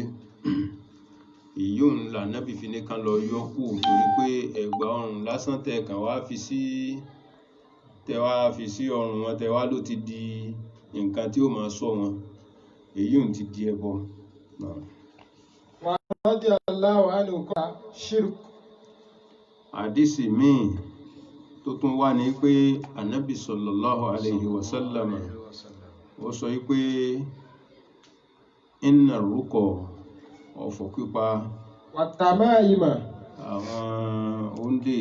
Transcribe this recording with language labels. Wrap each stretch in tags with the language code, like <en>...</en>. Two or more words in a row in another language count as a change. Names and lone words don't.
<yo>Èyí òun l'Ànábì fi ní kán lọ yọ kú, torí pé ẹ̀gbà ọrùn lásán tẹ́ wá fi sí ọrùn wọn, tẹ́ wá ló ti di nǹkan tí ó máa ṣọ́ wọn, èyí òun ti di ẹbọ.</yo> <ar>رضي الله عنه قال شرك.</ar> <yo>Àdísì míì tó tún wá ní pé Ànábì</yo> <ar>صلى الله عليه وسلم</ar> <yo>ó sọ wípé inna rúkọ ọ̀fọ̀ pípa, wàtàmáìmà, àwọn òǹdè,</yo>